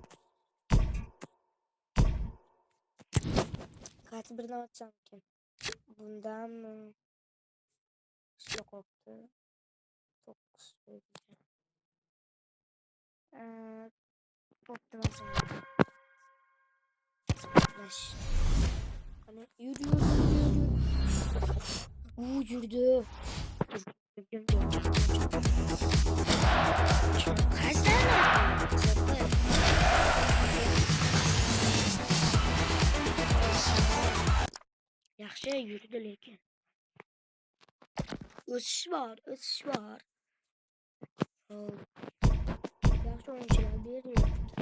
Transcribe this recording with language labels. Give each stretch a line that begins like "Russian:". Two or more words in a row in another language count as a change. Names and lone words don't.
Uzbek: Qaysi birini ochsam ekan? Bundanmi? Ishla qolibdi. 9 qo'ydim. Bo'pti mana.
Turkish: Baş. Hani yürü. Yürüdü. Kaç tane?
Uzbek: Yaxshi yürüdü lekin. O'sish var. Yaxshi o'yinchilar beryapti.